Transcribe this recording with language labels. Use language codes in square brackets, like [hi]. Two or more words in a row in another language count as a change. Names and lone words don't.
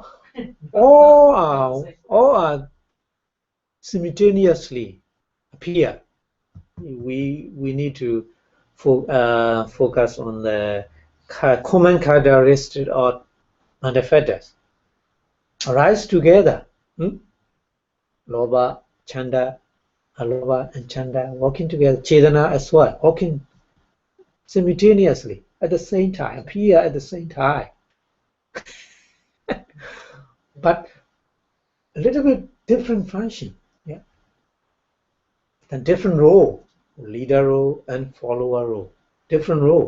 [en] All are simultaneously appear. We need to focus on the common characteristic or manifestors. Arise together. Lobha, chanda, alobha, and chanda working together. Chetana as well, working simultaneously at the same time, appear at the same time. But a little bit different function, yeah. And different role, leader role and follower role, different role.